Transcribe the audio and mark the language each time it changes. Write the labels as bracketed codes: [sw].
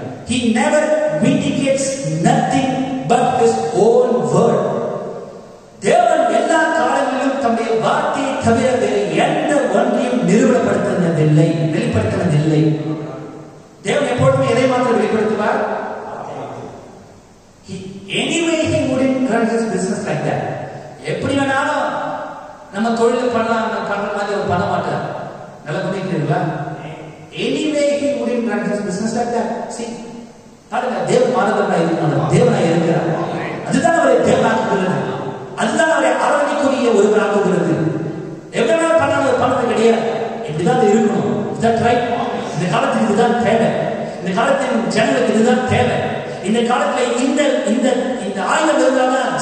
[en] He never vindicates nothing but his own word. [ta] தேவன் எல்லா காலங்களிலும் தம்முடைய வார்த்தையை தவிர வேறு எந்த ஒன்றையும் நிறுவனப்படுத்தினதில்லை, வெளிப்படுத்தினதில்லை. தேவன் எப்பொழுதுமே எதை மாத்திரம் வெளிப்படுத்துவார்? [en] Anyway he wouldn't run his business like that. [ta] எப்படி வேணாலும் நம்ம தொழில் பண்ணலாம் பண்ற மாதிரி அவர் பண்ண மாட்டார். நல்லா புரியுதுங்களா? [en] Anyway he wouldn't run his business like that. [ta] See, பாருங்க, தேவன் மானவராய் இருக்கிறார், தேவனாய் இருக்கிறார். அதுதான் அவரை தேவனாக்குகிறது, அதுதான் அவரை அரவணைக்குரிய ஒருவராக்குகிறது. எவ்வளவு பண்ணது கிடையாது, இப்படிதான் இருக்கணும். [en] Is that right? [ta] இந்த காலத்தில் இதுதான் தேவை, இந்த காலத்தின் ஜனங்களுக்கு இதுதான் தேவை. இந்த காலத்துல இந்த இந்த ஆயுதம் இருந்தாலும்